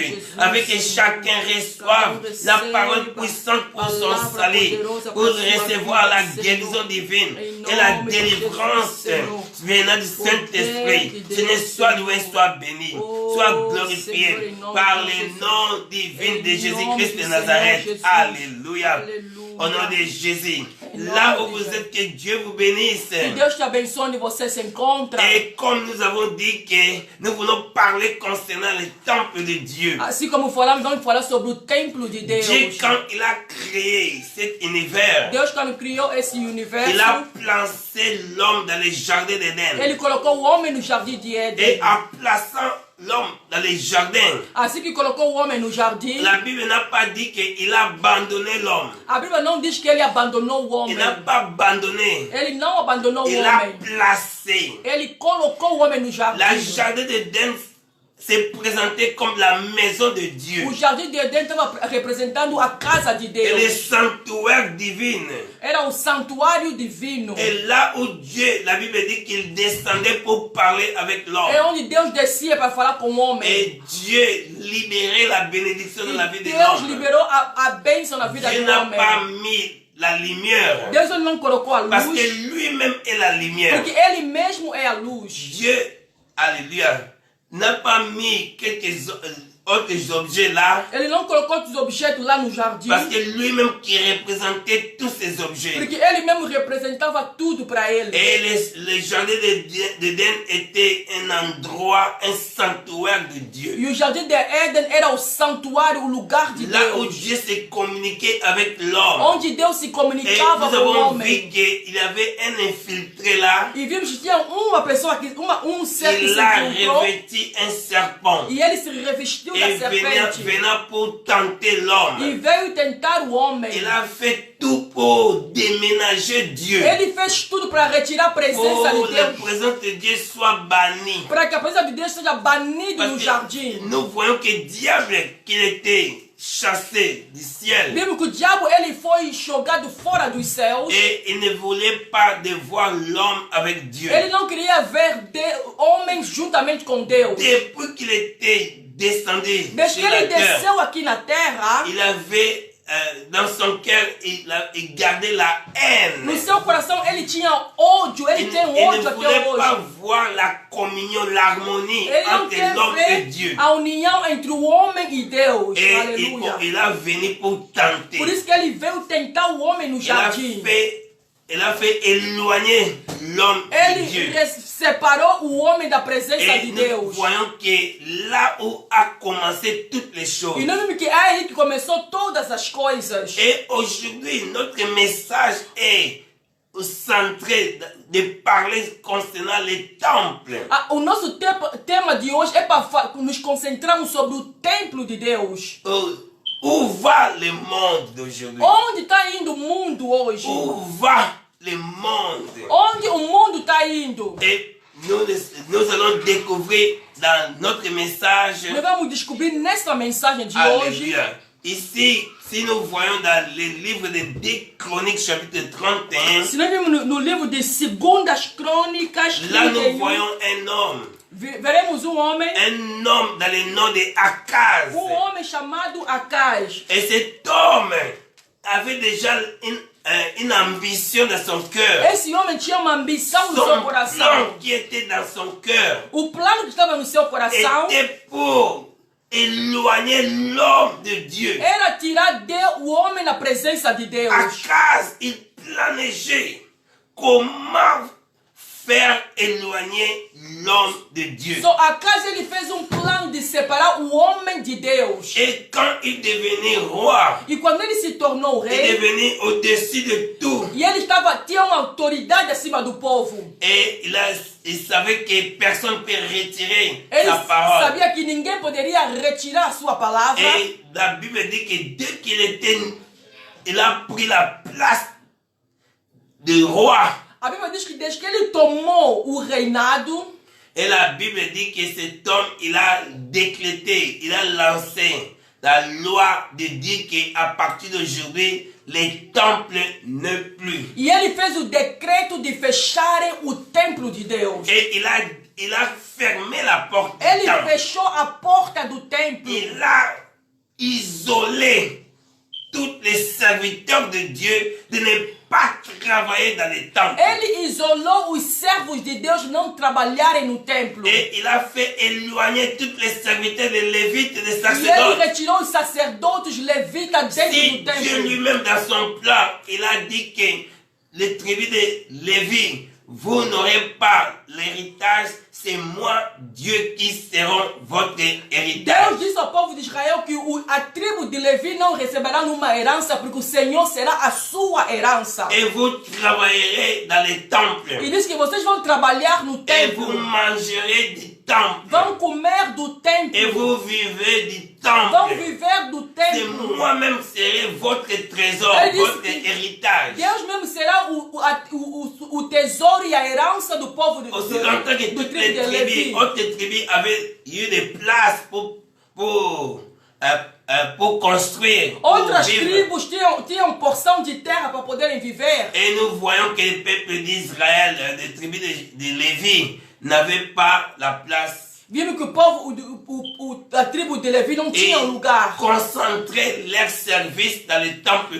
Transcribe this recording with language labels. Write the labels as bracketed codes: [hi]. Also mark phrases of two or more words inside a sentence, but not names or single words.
[fr] Afin que chacun reçoive la parole puissante pour son salut, pour recevoir la guérison divine et la délivrance venant du Saint-Esprit. Seigneur, sois loué, sois béni, sois glorifié par le nom divin de Jésus-Christ de Nazareth. Alléluia. Au nom de Jésus. Là où vous êtes, que Dieu vous bénisse. [pt] Que Deus te abençoe onde você se encontra. [fr] Et comme nous avons dit que nous voulons parler concernant le temple de Dieu. [pt] Assim como falamos, vamos falar sobre o templo de Deus. [fr] Dieu, quand il a créé cet univers, [pt] Deus, quando criou esse universo, [fr] il a placé l'homme dans le jardin d'Éden. [pt] Ele colocou o homem no jardim de Éden. [fr] Et en plaçant l'homme dans les jardins, [pt] assim que colocou o homem no jardim, [fr] la Bible n'a pas dit qu'il a abandonné l'homme. [pt] A Bíblia não diz que ele abandonou o homem. [fr] Il n'a pas abandonné. [pt] Ele não abandonou o [fr] Il a [pt] homem. [fr] placé. [pt] Ele colocou o homem no jardim. [fr] La jardin d'Éden s'est présenté comme la maison de Dieu. [pt] O jardim de Éden estava representando a casa de [fr] Et [pt] Deus. [fr] le sanctuaire divin. [pt] Era o santuário divino. [fr] Et là où Dieu, la Bible dit qu'il descendait pour parler avec l'homme. [pt] É onde Deus descia para falar com o homem. [fr] Et Dieu libérait la bénédiction dans la vie de [pt] Deus [fr] l'homme. [pt] liberou a bênção na vida [fr] Dieu [pt] do [fr] n'a [pt] homem. [fr] pas mis la lumière. [pt] Deus não colocou a [fr] Parce [pt] luz. [fr] que lui-même est la lumière. [pt] Porque ele mesmo é a luz. [fr] Dieu, alléluia, n'a pas mis quelques autres objets là. [pt] Ele não colocou outros objetos lá no jardim. [fr] Parce que lui-même qui représentait tous ces objets. [pt] Porque ele mesmo representava tudo para ele. [fr] Et le jardin d'Éden était un endroit, un sanctuaire de Dieu. [pt] E o jardim de Éden era o santuário, o lugar de [fr] Là où [pt] Deus. [fr] Dieu s'est communiqué avec l'homme. [pt] Onde Deus se [fr] Et [pt] comunicava [fr] nous [pt] com o [fr] avons [pt] homem. [fr] vu qu'il y avait un infiltré là. [pt] E vimos que tinha uma pessoa que ser que se [fr] Il a [pt] encontrou. [fr] revêtu un serpent. [pt] E ele se revestiu da [fr] Et [pt] serpente. [fr] venant pour tenter [pt] E [fr] l'homme. [pt] veio tentar o homem. [fr] Il a fait tout pour déménager Dieu. [pt] Ele fez tudo para retirar a presença [fr] Pour [pt] de [fr] que la [pt] Deus. [fr] présence de Dieu soit bannie. [pt] Para que a presença de Deus seja banida no [fr] Parce [pt] jardim. [fr] que nous voyons que le diable, qu'il était chassé du ciel. [pt] Vimos que o diabo ele foi jogado fora dos céus. [fr] Et il ne voulait pas de voir l'homme avec Dieu. [pt] Ele não queria ver homens juntamente com Deus. [fr] Depuis qu'il était descendu [pt] Desde [fr] sur [pt] que [fr] la [pt] ele [fr] terre, [pt] desceu aqui na terra, [fr] il avait dans son cœur, il gardait la haine. [pt] no seu coração ele tinha ódio, ele [fr] Il [pt] tem [fr] ne [pt] ódio até [fr] voulait pas [pt] hoje. [fr] voir la communion, l'harmonie [pt] Ele não [fr] entre [pt] quer [fr] l'homme et [pt] ver [fr] Dieu. [pt] a união entre o homem e Deus. [fr] Et [pt] Aleluia. [fr] il a venu pour tenter. [pt] Por isso que ele veio tentar o homem no [fr] Il a [pt] jardim. [fr] fait Elle a fait éloigner l'homme de Dieu. [pt] Ele separou o homem da presença de Deus. [fr] Nous voyons que là où a commencé toutes les choses. [pt] E nós vemos que é aí que começou todas as coisas. [fr] Et aujourd'hui, notre message est centré de parler concernant les temples. [pt] O nosso tema de hoje é para nos concentrarmos sobre o templo de Deus. [fr] Où va le monde d'aujourd'hui? [pt] Onde está indo o mundo hoje? [fr] Où va le monde? [pt] Onde o mundo está indo? [fr] Et nous allons découvrir dans notre message. [pt] Nós vamos descobrir nessa mensagem de hoje. [fr] Ici, si nous voyons dans le livre de 2 Chroniques, chapitre 31, [pt] se nós vemos no livro de Segundas Crônicas, [fr] là nous voyons un homme. [pt] Veremos homem. [fr] Un homme dans le nom de Akaz. [pt] Homem chamado Akaz. [fr] Et cet homme avait déjà une ambition dans son cœur. [pt] Esse homem tinha uma ambição no seu coração. [fr] Son plan qui était dans son cœur. [pt] O plano que estava no seu coração [fr] était pour éloigner l'homme de Dieu. [pt] Era tirar o homem da presença de Deus. [fr] Akaz, il planégeait comment faire éloigner l'homme de Dieu. [pt] So Akaz ele fez plano de separar o homem de Deus. [fr] Et quand il devenait roi, [pt] e quando ele se tornou rei, [fr] il devenait au-dessus de tout. [pt] E ele tinha uma autoridade acima do povo. [fr] Et il savait que personne ne peut retirer sa parole. [pt] Ele sabia que ninguém poderia retirar a sua palavra. [fr] Et la Bible dit que dès il a pris la place de roi. [pt] A Bíblia diz que desde que ele tomou o reinado, [fr] et la Bible dit que cet homme, il a décrété, il a lancé la loi de dire qu'à partir d'aujourd'hui, les temples ne plus. [pt] E ele fez o decreto de fecharem o templo de Deus. [fr] Et il a fermé la porte du temple. temple. [pt] Ele fechou a porta do templo. [fr] Il a isolé tous les serviteurs de Dieu de ne pas travailler dans les temples. [pt] Ele isolou os servos de Deus não trabalharem no templo. [fr] Et il a fait éloigner tous les serviteurs des Lévites et des sacerdotes. [pt] E ele retirou os sacerdotes levitas dentro do templo. [fr] Dieu lui-même dans son plan, il a dit que les tribus de Lévi, vous n'aurez pas l'héritage, c'est moi, Dieu, qui seront votre héritage. [pt] Deus disse ao povo de Israel que a tribo de Levi não receberá uma herança, porque o Senhor será a sua herança. [fr] Et vous travaillerez dans les temples. [pt] E diz que vocês vão trabalhar no templo. [fr] Et vous mangerez du temple. [pt] Vão comer do templo. [fr] Et vous vivez du temple. [pt] Vão viver do templo. [fr] C'est moi-même serai votre trésor, votre héritage. [pt] Deus mesmo será o tesouro e a herança do povo de [fr] Aussi longtemps que toutes les tribus, autres tribus avaient eu des places pour construire. [pt] Outras tribos tinham porção de terra para poderem viver. [fr] Et nous voyons que le peuple d'Israël, les tribus de Lévi, n'avaient pas la place. [pt] Vimos que o povo, a tribo de Levi não tinha lugar. [fr] Concentrer leur service dans le temple de